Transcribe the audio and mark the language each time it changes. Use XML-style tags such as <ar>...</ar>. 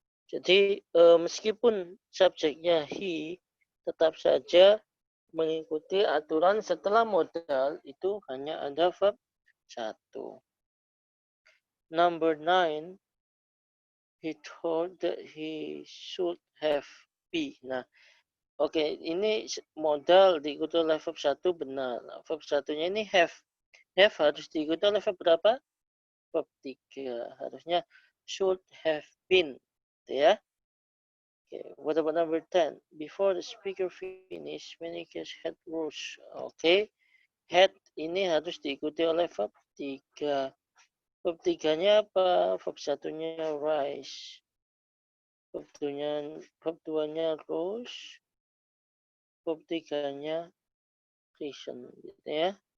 <id>Jadi meskipun subjeknya he, tetap saja mengikuti aturan setelah modal itu hanya ada verb 1.</id> <en>Number 9, he thought that he should have be.</en> <id>Nah, oke, ini modal diikuti oleh verb 1 benar. Nah, verb 1-nya ini have. Have harus diikuti oleh verb berapa?</id> <en>Verb 3.</en> <id>Harusnya</id> <en>should have been.</en> <id>Gitu ya.</id> <en>Okay, what about number 10? Before the speaker finish, many kids had rose.</en> <id>Oke, had ini harus diikuti oleh verb 3. Verb 3-nya apa? Verb 1-nya rise. Verb 2-nya rose. Verb 3-nya reason. Gitu ya.</id>